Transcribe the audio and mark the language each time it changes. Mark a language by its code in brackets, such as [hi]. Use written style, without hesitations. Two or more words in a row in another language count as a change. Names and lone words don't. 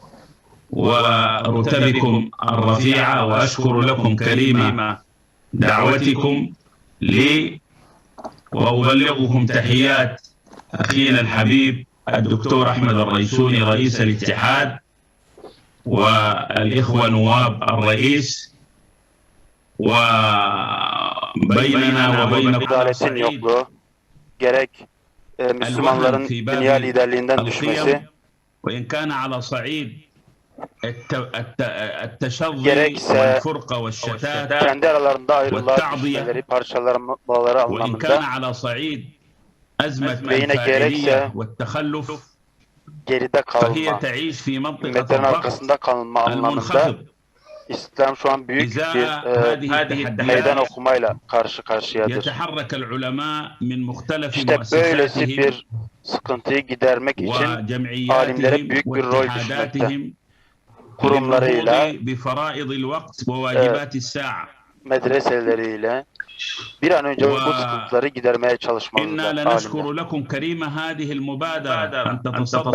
[ar] ورتبكم الرفيعة وأشكر لكم كريم دعوتكم لي وأبلغكم تحيات أخينا الحبيب الدكتور أحمد الريسوني رئيس الاتحاد والإخوة نواب الرئيس وبيننا وبينكم [tr] gerek Müslümanların dünya liderliğinden düşmesi [ar] وإن كان على صعيد التشظي والفرقة والشتات [tr] kendi aralarında ayrılığa düşmeleri, parçalanmaları [ar] وإن كان على صعيد أزمة الفاعلية والتخلف فهي تعيش في منطقة الضغط المنخفض [tr] İslam şu an büyük bir meydan okumayla karşı karşıyadır. İşte böylesi bir sıkıntıyı gidermek için alimlere büyük bir rol düşmekte. Kurumlarıyla, medreseleriyle bir an önce bu sıkıntıları gidermeye çalışmalılar alimler.